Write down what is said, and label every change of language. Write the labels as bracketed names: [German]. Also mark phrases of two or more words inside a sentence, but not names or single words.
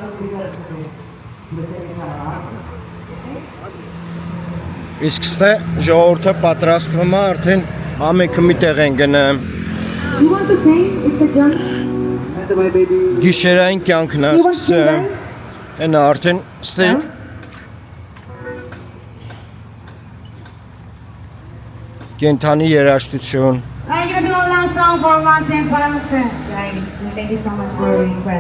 [Armenian] Իսկ ստե ժողովուրդը պատրաստվում է արդեն ամենքը մի տեղ են գնում։ Գիշերային կյանքն է սկսում։ Այն արդեն ստե կենթանի երաժշտություն։ [English] I'm gonna do a long song for once and for all. Thank you so much for your request.